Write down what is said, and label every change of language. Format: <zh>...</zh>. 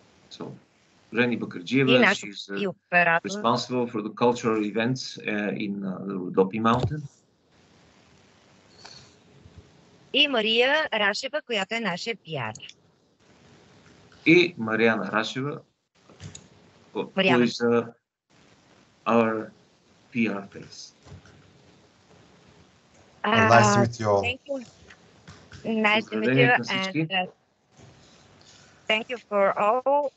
<en>So, Reni Bakarjieva, she's responsible for the cultural events in the Rodopi mountain.</en> <bg>И Мария Рашева, която е нашия пиар. И</bg> <en>Мариана Рашева, who is our PR face. Nice to meet you all. Thank you. Nice to meet you, and thank you for all.</en>